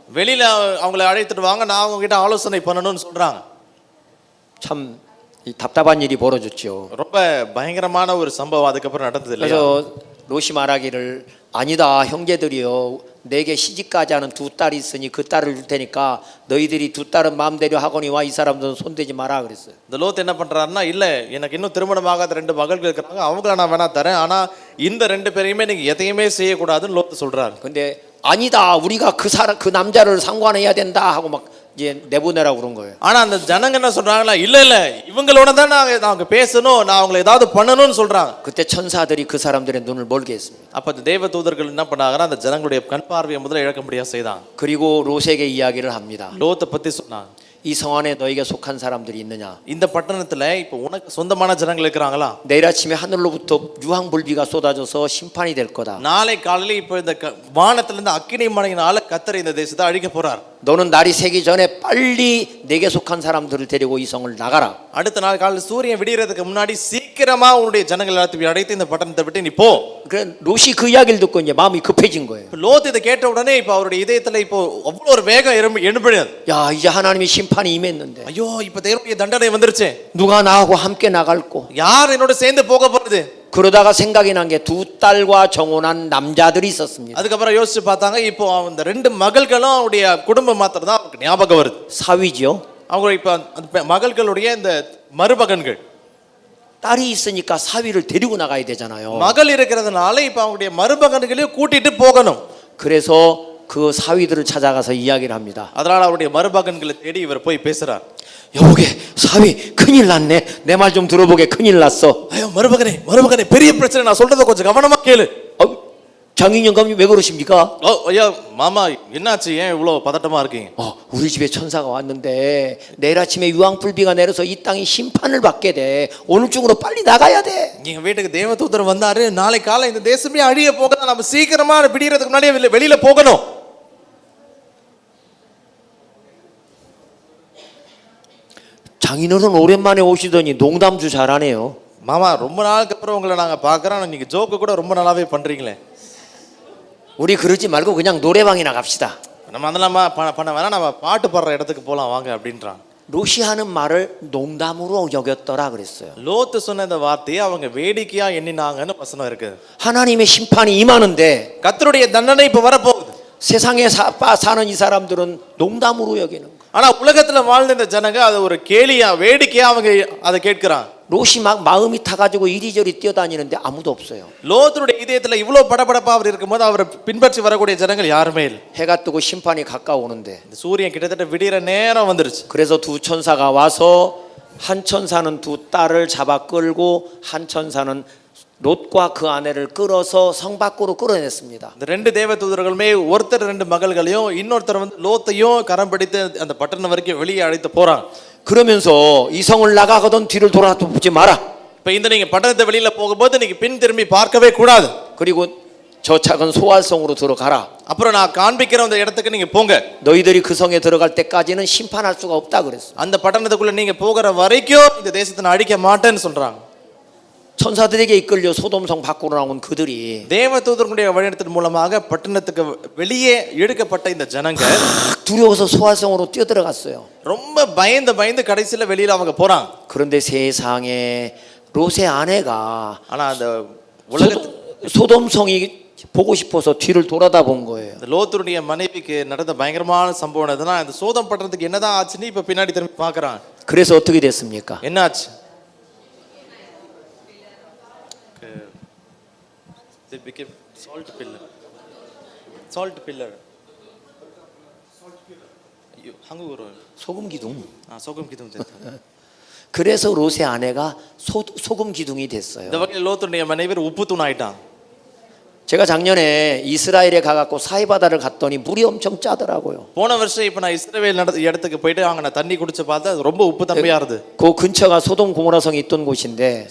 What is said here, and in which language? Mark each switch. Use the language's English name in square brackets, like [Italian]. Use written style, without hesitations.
[Tamil] வெளியில அவங்களை அழைத்துட்டு வாங்க, நான் அவங்க கிட்ட ஆலோசனை பண்ணணும்னு சொல்றாங்க. [Korean] 참 이 답답한 일이 벌어졌죠. [Tamil] ரொம்ப பயங்கரமான ஒரு சம்பவம் அதுக்கப்புறம் நடந்தது இல்லையா? [Korean] 그래서 롯이 말하기를 아니다 형제들이여 내게 시집가지 않은 두 딸이 있으니 그 딸을 줄 테니까 너희들이 두 딸은 마음대로 하거니와 이 사람들은 손대지 마라 그랬어요. [Tamil] இந்த லோத் என்ன பண்றாருன்னா, இல்ல எனக்கு இன்னும் திருமணமாகாத 2 மகள்கள் இருக்கிறாங்க, அவங்கள நான் வேணா தரேன், ஆனா இந்த 2 பேரையுமே நீங்க எதையுமே செய்யக்கூடாதுன்னு லோத் சொல்றாரு. [Korean] 근데 아니다 우리가 그 남자를 상관해야 된다 하고 막 이제 내보내라고 그런 거예요. [Tamil] ஆனா அந்த ஜனங்க என்ன சொல்றாங்களா, இல்ல இல்ல இவங்களோட தான் நாங்க பேசணும், நான் அவங்களை ஏதாவது பண்ணணும்னு சொல்றாங்க. [Korean] 그때 천사들이 그 사람들의 눈을 멀게 했습니다. [Tamil] அப்ப இந்த தேவ தூதர்கள் என்ன பண்ணாங்கன்னா அந்த ஜனங்களுடைய கண் பார்வையை முதல்ல இழக்க முடியாது செய்தாங்க. [Korean] 그리고 롯에게 이야기를 합니다. [Tamil] லோத்தை பத்தி சொன்னாங்க. [Korean] 이 성 안에 너에게 속한 사람들이 있느냐? [Tamil] இந்த பட்டணத்துல இப்ப உனக்கு சொந்தமான ஜனங்கள் இருக்கிறாங்களா? [Korean] 내일 아침에 하늘로부터 유황불비가 쏟아져서 심판이 될 거다. [Tamil] நாளை காலையில இப்ப இந்த வானத்துல இருந்து அக்கினி மழையினால கர்த்தர் இந்த தேசத்தை அழிக்க போறார். [Korean] 너는 날이 새기 전에 빨리 내게 속한 사람들을 데리고 이 성을 나가라. [Tamil] அடுத்த நாள் காலையில் சூரியன் விடியறதுக்கு முன்னாடி சீக்கிரமா உன்னுடைய ஜனங்கள் எல்லாத்தையும் அழைத்து இந்த பட்டணத்தை விட்டு நீ போ. [Korean] 그래 롯이 그 이야기를 듣고 이제 마음이 급해진 거예요. [Tamil] லோத் இதை கேட்ட உடனே இப்ப அவருடைய இதயத்துல இப்போ அவ்வளவு ஒரு வேகம் எழும்பிடுது. [Korean] 야 이제 하나님의 심판이 임했는데 [Tamil] ஐயோ இப்ப தேவனுடைய தண்டனை வந்துருச்சு, [Korean] 누가 나하고 함께 나갈꼬? [Tamil] யார் என்னோட சேர்ந்து போக போறது? [Korean] 그러다가 생각이 난 게 두 딸과 정혼한 남자들이 있었습니다. [Tamil] அதுக்கப்புறம் யோசிச்சு பார்த்தாங்க, இப்போ அந்த 2 மகள்களும் அவருடைய குடும்பம் மாத்திரம் தான் அவருக்கு ஞாபகம் வருது. [Korean] 사위지요. [Tamil] அவங்க இப்ப அந்த மகள்களுடைய இந்த மருமகன்கள். [Korean] 딸이 있으니까 사위를 데리고 나가야 되잖아요. [Tamil] மகள் இருக்கிறதுனால இப்ப அவங்களுடைய மருமகன்களையும் கூட்டிட்டு போகணும். [Korean] 그래서 그 사위들을 찾아가서 이야기를 합니다. [Tamil] அதனால அவருடைய மருமகன்களை தேடி இவர் போய் பேசுறார். [Korean] 여보게 사위 큰일 났네. 내 말 좀 들어보게 큰일 났어. [Tamil] ஐயோ மருமகனே பெரிய பிரச்சனை, நான் சொல்றத கொஞ்சம் கவனமா கேளு. [Korean] 장인영 감독님 왜 그러십니까? [Tamil] ஐயா மாமா என்னாச்சு, ஏன் இவ்வளவு பதட்டமா இருக்கீங்க? [Korean] 우리 집에 천사가 왔는데 내일 아침에 유황불비가 내려서 이 땅이 심판을 받게 돼. 오늘 중으로 빨리 나가야 돼. [Tamil] எங்க வீட்டுக்கு தேவதூதர் வந்தாரு, நாளை காலை இந்த தேசமே அழிய போகுது, நம்ம சீக்கிரமா விடியறதுக்கு முன்னாடியே வெளியில போகணும். [Korean] 장인어른 오랜만에 오시더니 농담도 잘하네요. [Tamil] மாமா ரொம்ப நாளுக்கு அப்புறம் உங்களை நாங்க பாக்குறோம், நீங்க ஜோக்கு கூட ரொம்ப நல்லாவே பண்றீங்களே. [Korean] 우리 그러지 말고 그냥 노래방이나 갑시다. [Tamil] நம்ம அதெல்லாம் பண்ண வேணாம், நம்ம பாட்டு பாடுற இடத்துக்கு போலாம் வாங்க அப்படின்றான். [Korean] 롯이 하는 말을 농담으로 여겼더라 그랬어요. [Tamil] லோத்து சொன்ன இந்த வார்த்தையை அவங்க வேடிக்கையா எண்ணினாங்கன்னு வசனம் இருக்கு. [Korean] 하나님의 심판이 임하는데 [Tamil] கர்த்தருடைய தண்டனை இப்ப வரப்போகுது. [Korean] 세상에 사는 이 사람들은 농담으로 여기는 거예요. [Tamil] ஆனா உலகத்துல வாழ்ந்த இந்த ஜனங்க அது ஒரு கேலியா வேடிக்கையா அவங்க அதை கேட்கிறான். [Korean] 롯이 막 마음이 타가지고 이리저리 뛰어다니는데 아무도 없어요. [Tamil] லோத்துடைய இதயத்துல இவ்வளவு படபடப்பா அவர் இருக்கும்போது அவரை பின்பற்றி வரக்கூடிய ஜனங்கள் யாருமே இல்லை. [Korean] 해가 뜨고 심판이 가까우는데 [Tamil] இந்த சூரியன் கிட்டத்தட்ட விடியற நேரம் வந்துருச்சு. [Korean] 그래서 두 천사가 와서 한 천사는 두 딸을 잡아 끌고 한 천사는 롯과 그 아내를 끌어서 성 밖으로 끌어냈습니다. [Tamil] இந்த ரெண்டு தேவதூதர்களுமே ஒருத்தர் ரெண்டு மகள்களையும் இன்னொருத்தர் வந்து லோத்தையும் கரம் பிடித்து அந்த பட்டணம் வரைக்கும் வெளியே அழைத்து போறாங்க. [Korean] 그러면서 이 성을 나가거든 뒤를 돌아보지 마라. [Tamil] இப்ப இந்த நீங்க பட்டணத்தை வெளியில போகும்போது நீங்க பின் திரும்பி பார்க்கவே கூடாது. [Korean] 그리고 저 작은 소활성으로 들어가라. [Tamil] அப்புறம் நான் காண்பிக்கிற அந்த இடத்துக்கு நீங்க போங்க. [Korean] 너희들이 그 성에 들어갈 때까지는 심판할 수가 없다 그랬어. [Tamil] அந்த பட்டணத்துக்குள்ள நீங்க போகிற வரைக்கும் இந்த தேசத்தை நான் அழிக்க மாட்டேன்னு சொல்றாங்க. [Korean] 천사들에게 이끌려 소돔성 밖으로 나온 그들이 [Tamil] தேவதூதர்களுடைய வழிநடத்தல் மூலமாக பட்டணத்துக்கு வெளியே இழுக்கப்பட்ட இந்த ஜனங்க [Korean] 두려워서 소활성으로 뛰어들어갔어요. [Tamil] ரொம்ப பயந்து கடைசியில வெளியில அவங்க போறாங்க. [Korean] 그런데 세상에 롯의 아내가 [Tamil] ஆனா அந்த உலக [Korean] 소돔성이 보고 싶어서 뒤를 돌아다 본 거예요. [Tamil] லோத்துடைய மனைவிக்கு நடந்த பயங்கரமான சம்பவம் என்னதுன்னா, இந்த சோதம் பட்டணத்துக்கு என்னதான் ஆச்சுன்னு இப்ப பின்னாடி திரும்பி பார்க்கறான். [Korean] 그래서 어떻게 됐습니까? [Tamil] என்னாச்சு? [English] They became salt pillar. Salt pillar. [Korean] 한국어로 소금 기둥. 소금 기둥 됐다. 그래서 롯의 아내가 소금 기둥이 됐어요. [Tamil] இந்த வகையில் லோத்துடைய மனைவி உப்பு தூண் ஆயிட்டான். [Korean] 제가 작년에 이스라엘에 가갖고 사이바다를 갔더니 물이 엄청 짜더라고요. [Tamil] போன வருஷம் இப்ப நான் இஸ்ரவேல் இடத்துக்கு போயிட்டு அங்க நான் தண்ணி குடிச்சு பார்த்தா அது ரொம்ப உப்பு தன்மையா இருந்தது. [Korean] 그 근처가 소돔 고모라 성이 있던 곳인데